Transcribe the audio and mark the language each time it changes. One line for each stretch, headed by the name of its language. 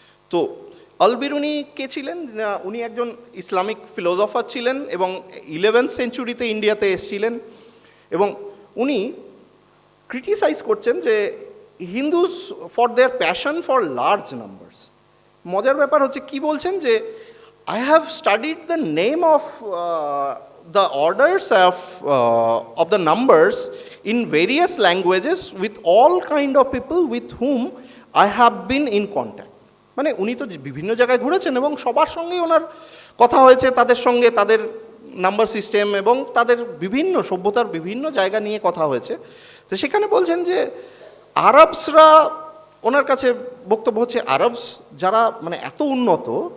Bangla: তো আলবিরুনি কে ছিলেন? উনি একজন ইসলামিক ফিলোসফার ছিলেন এবং 11th সেঞ্চুরিতে ইন্ডিয়াতে এসেছিলেন, এবং উনি ক্রিটিসাইজ করছেন যে
English: Hindus for their passion for large numbers.
Bangla: মজার ব্যাপার হচ্ছে কি বলছেন যে
English: I have studied the name of the orders of the numbers in various languages with all kind of people with whom I have been in contact.
Bangla: মানে উনি তো বিভিন্ন জায়গায় ঘুরেছেন এবং সবার সঙ্গেই ওনার কথা হয়েছে, তাদের সঙ্গে তাদের নাম্বার সিস্টেম এবং তাদের বিভিন্ন সভ্যতার বিভিন্ন জায়গা নিয়ে কথা হয়েছে। তো সেখানে বলছেন যে আরবসরা, ওনার কাছে বক্তব্য হচ্ছে আরবস যারা মানে এত উন্নত,